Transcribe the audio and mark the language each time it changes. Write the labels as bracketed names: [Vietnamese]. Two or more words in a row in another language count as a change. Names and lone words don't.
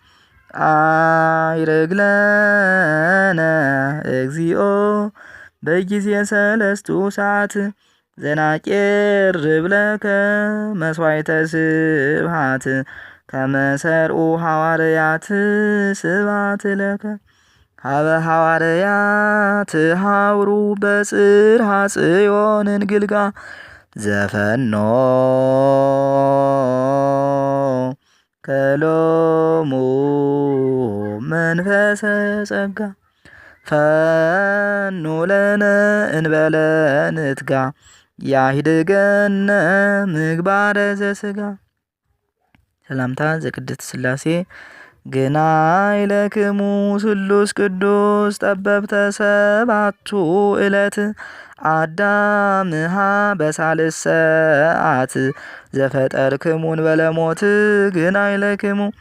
[Geez] አይርግለነ እግዚኦ በጊዜ ሰለስቱ ሰዓት ዘናቄርብ ለከ መስዋዕተ ስብሐት ከመ ሰርዑ ሐዋርያት ስብሐት ለከ ሀበ ሐዋርያት ሐውሩ በጽርሐ ጽዮን እንግልጋ ዘፈኖ ከሎሙ መንፈሰ ጸጋ ፈኑ ለነ እንበለ ንትጋ ያሂድገነ ምግባረ ዘሥጋ። ሰላምታ ዘቅድስት ሥላሴ ግናይ ለክሙ ስሉስ ቅዱስ ጠበብተ ሰባቱ ዕለት አዳምሃ በሳልስ ሰዓት ዘፈጠርክሙን በለሞት ግናይ ለክሙ